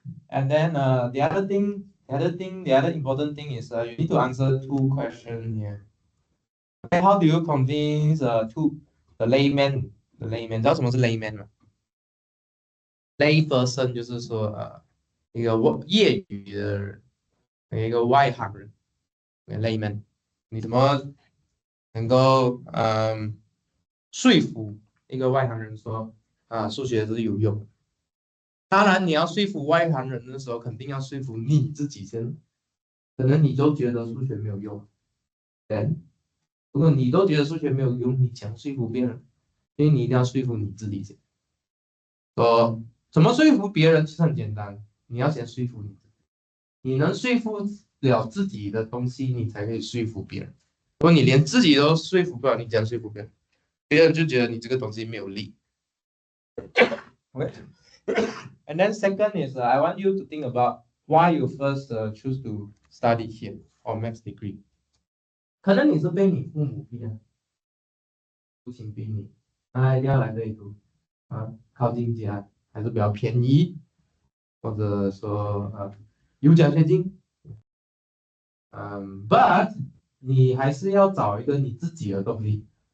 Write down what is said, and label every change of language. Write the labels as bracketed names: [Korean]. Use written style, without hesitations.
[English] And then the other important thing is you need to answer 2 questions here. Okay, how do you convince the layman [Chinese] 知道什么是 layman 吗？lay person 就是说一个业余的人，一个外行人，layman，你怎么能够说服一个外行人说数学是有用的？当然，你要说服外行人的时候，肯定要说服你自己先。可能你都觉得数学没有用，如果你都觉得数学没有用，你想说服别人，所以你一定要说服你自己先。怎么说服别人其实很简单，你要先说服你自己，你能说服了自己的东西，你才可以说服别人。如果你连自己都说服不了，你怎样说服别人？别人就觉得你这个东西没有力。 [English] Okay. And then second is I want you to think about why you first choose to study here or maths degree. [Chinese] 可能你是被你父母逼的，父亲逼你，一定要来这里读靠近家还是比较便宜，或者说有奖学金。 But 你还是要找一个你自己的动力。